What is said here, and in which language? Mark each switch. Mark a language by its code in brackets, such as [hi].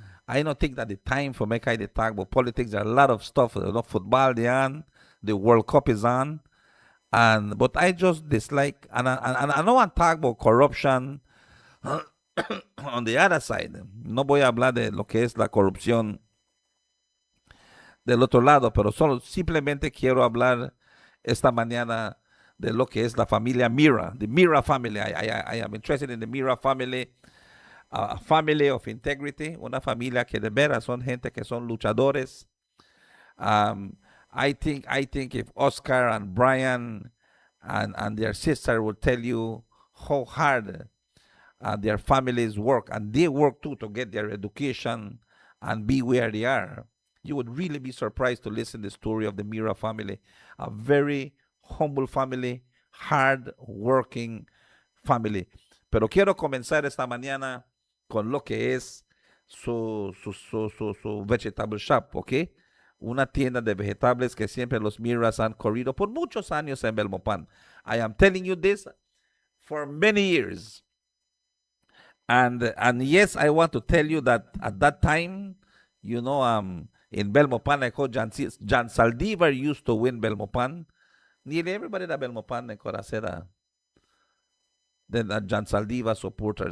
[en] I don't think that the time for make I talk about politics. There are a lot of stuff. Football they on, the World Cup is on, but I just dislike and I don't want to talk about corruption on the other side. [es] No voy a hablar de lo que es la corrupción del otro lado, pero solo simplemente quiero hablar esta mañana de lo que es la familia Mira, [en] the Mira family. I am interested in the Mira family, a family of integrity, [es] una familia que de veras son gente que son luchadores. [en] I think if Oscar and Brian and their sister will tell you how hard their families work, and they work too to get their education and be where they are, you would really be surprised to listen to the story of the Mira family, a very humble family, hard working family. [es] Pero quiero comenzar esta mañana con lo que es su vegetable shop, ¿ok? Una tienda de vegetables que siempre los Miras han corrido por muchos años en Belmopan. [en] I am telling you this for many years. And yes, I want to tell you that at that time, in Belmopan, I call John Saldivar used to win Belmopan. Nearly everybody that Belmopan could have said that John Saldivar supporter.